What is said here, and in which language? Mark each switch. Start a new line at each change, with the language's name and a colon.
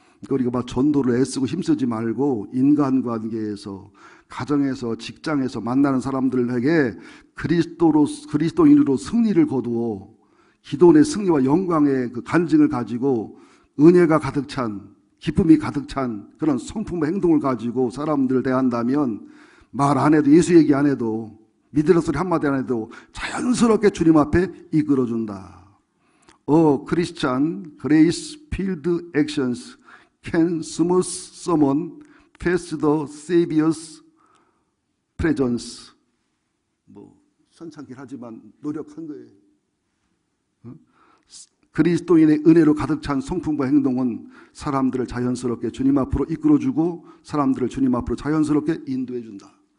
Korean: 우리가 막 전도를 애쓰고 힘쓰지 말고 인간관계에서 가정에서 직장에서 만나는 사람들에게 그리스도인으로 승리를 거두어 기도의 승리와 영광의 그 간증을 가지고 은혜가 가득 찬 기쁨이 가득 찬 그런 성품과 행동을 가지고 사람들을 대한다면 말 안 해도 예수 얘기 안 해도 믿으라 소리 한마디 안 해도 자연스럽게 주님 앞에 이끌어준다.
English: Christian grace-filled actions can smooth someone past the Savior's presence.
Korean: 뭐 선창긴 하지만 노력한 거예요. 그리스도인의 은혜로 가득 찬 성품과 행동은 사람들을 자연스럽게 주님 앞으로 이끌어주고 사람들을 주님 앞으로 자연스럽게 인도해준다.